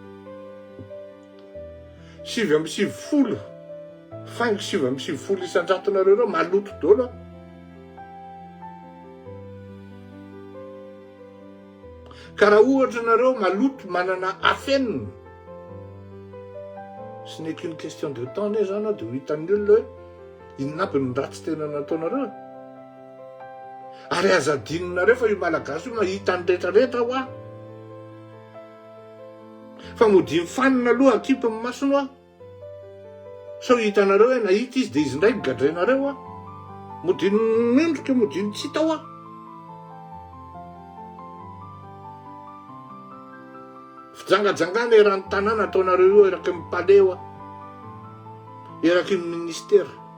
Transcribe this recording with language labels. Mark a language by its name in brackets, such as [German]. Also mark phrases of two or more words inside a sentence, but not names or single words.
[Malagasy] 7 faingo 7 isan-jato nareo reo maloto dolo. Ka raha ohatra nareo maloto manana afenina [French] ce n'est qu'une question de temps [Malagasy] ne zany dia ho hitan'ny olona hoe inona aby ny ratsy tena nataonareo. Ary azadininareo fa io malagasy io mahita ny rehetrarehetra ho fa mody mifanina aloha akipy ny masony sao hitanareo hoe nahita izy dia izy ndray migadrenareo mody mendrika mody tsy hita Fijangajangana eran'ny tanàna ataonareo io eraky ny paleo eraky ny ministera.